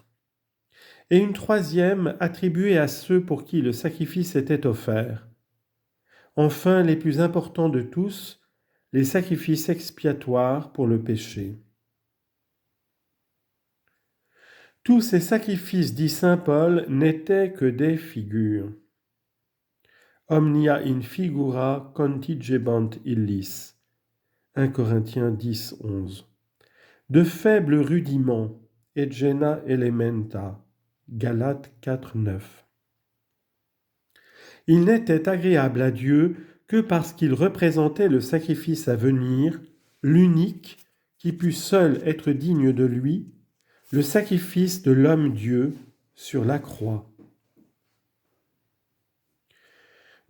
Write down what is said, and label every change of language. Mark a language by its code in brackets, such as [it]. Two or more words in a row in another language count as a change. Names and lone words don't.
[fr] Et une troisième attribuée à ceux pour qui le sacrifice était offert. Enfin, les plus importants de tous, les sacrifices expiatoires pour le péché. Tous ces sacrifices, dit saint Paul, n'étaient que des figures. [la] Omnia in figura contingebant illis. [fr] 1 Corinthiens 10, 11. De faibles rudiments, [la] et gena elementa. [fr] Galates 4, 9. Il n'était agréable à Dieu que parce qu'il représentait le sacrifice à venir, l'unique qui pût seul être digne de lui, le sacrifice de l'homme-Dieu sur la croix.